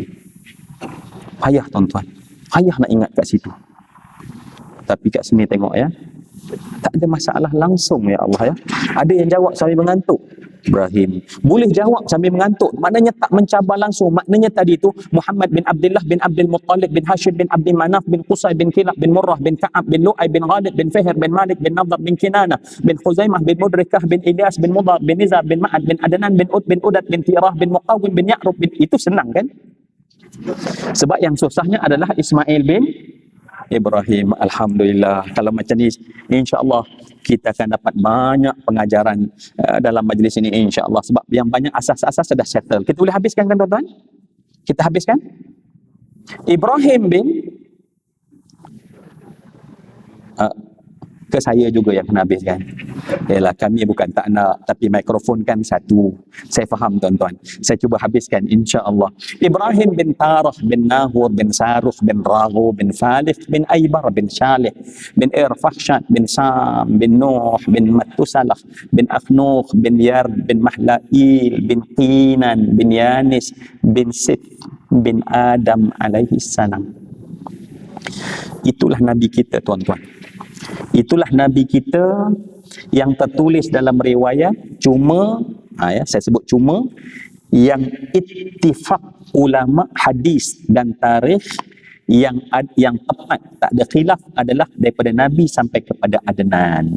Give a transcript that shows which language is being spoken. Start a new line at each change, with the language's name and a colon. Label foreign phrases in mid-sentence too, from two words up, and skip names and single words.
Malay: Payah tuan-tuan, payah nak ingat kat situ. Tapi kat sini tengok ya, tak ada masalah langsung
Arabic: يا الله
Malay: ya. Ada yang jawab sambil mengantuk, Ibrahim. Boleh jawab sambil mengantuk, maknanya tak mencabar langsung. Maknanya tadi tu Muhammad bin Abdullah bin Abdul Muttalib bin Hashim bin Abdi Manaf bin Qusay bin Kilab bin Murrah bin Ka'ab bin Lu'ay bin Ghalib bin Fihr bin Malik bin Nadar bin Kinanah bin Khuzaimah bin Mudrikah bin Ilyas bin Mudar bin Nizar bin Ma'ad bin Adnan bin Ud bin Udad bin Tirah bin Muqawwim bin Ya'rub bin, itu senang kan? Sebab yang susahnya adalah Ismail bin Ibrahim. Alhamdulillah, kalau macam ni
Arabic: إن شاء الله
Malay: kita akan dapat banyak pengajaran dalam majlis ini
Arabic: إن شاء الله,
Malay: sebab yang banyak asas-asas sudah settle. Kita boleh habiskan kan tuan-tuan? Kita habiskan. Ibrahim bin ke saya juga yang kena habiskan. Yalah, kami bukan tak nak, tapi mikrofon kan satu. Saya faham tuan-tuan. Saya cuba habiskan
Arabic: إن شاء الله.
Malay: Ibrahim bin Tarah bin Nahur bin Saruf bin Raghu bin Falif bin Aybar bin Shalih bin Irfahshat bin Sam bin Nuh bin Matusalah bin Afnuh bin Yard bin Mahlail bin Qinan bin Yanis bin Sith bin Adam
Arabic: عليه السلام.
Malay: Itulah Nabi kita tuan-tuan. Itulah Nabi kita yang tertulis dalam riwayat, cuma saya sebut cuma, yang ittifaq ulama hadis dan tarikh yang tepat, tak ada khilaf, adalah daripada Nabi sampai kepada Adnan.